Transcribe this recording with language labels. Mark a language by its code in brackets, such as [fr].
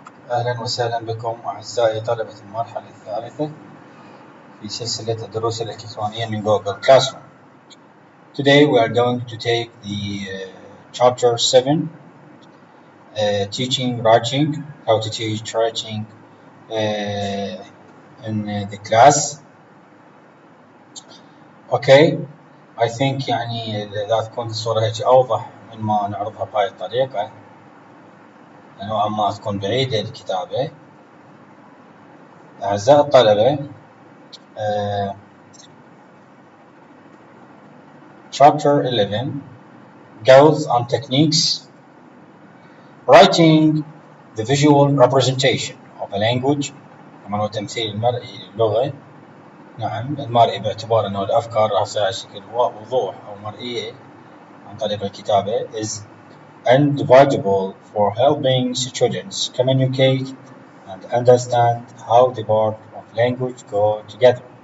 [ar] أهلا وسهلا بكم أعزائي طلبة المرحلة الثالثة في سلسلة الدروس الإلكترونية من Google Classroom. [en] Today we are going to take the chapter 7, teaching writing, how to teach writing in the class. Okay, I think [ar] يعني لا تكون الصورة هيك أوضح من ما نعرضها بهاي الطريقة، نوعا ما تكون بعيدة الكتابة. أعزائي الطلبة، [en] Chapter 11 Goals and Techniques. Writing the visual representation of a language. [ar] طبعا هو تمثيل المرئي للغة. نعم، المرئي باعتبار أنه الأفكار راح تصير على شكل وضوح أو مرئية عن طريق الكتابة [en] is undividable for helping students communicate and understand how the part of language go together.